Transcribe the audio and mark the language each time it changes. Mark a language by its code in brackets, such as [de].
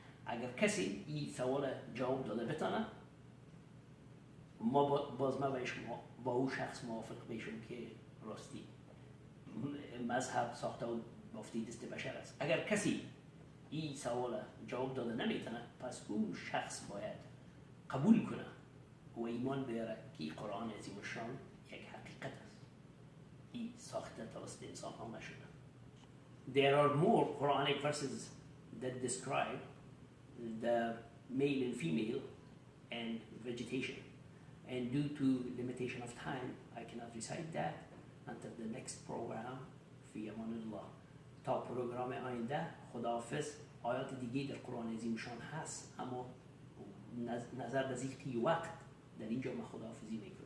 [fa] اگر کسی این سوال جواب داده بتونه، ما باز ما با اون شخص موافق میشم که راستی مذهب ساخته و بافتی دست بشر است. اگر کسی این سوال جواب داده نمیتونه، پس اون شخص باید قبول کنه و ایمان بیاره که قرآن عظیم الشان یک حقیقت است، این ساخته توسط انسان ها نشده. [en] There are more Quranic verses that describe the male and female and vegetation, and due to limitation of time I cannot recite that until the next program. [fa] فی امان الله. تا پروگرام آینده خداحافظ. آیات دیگه در قرآن عظیمشان هست اما نظر به ضیق وقت در اینجا من خداحافظی میکنم.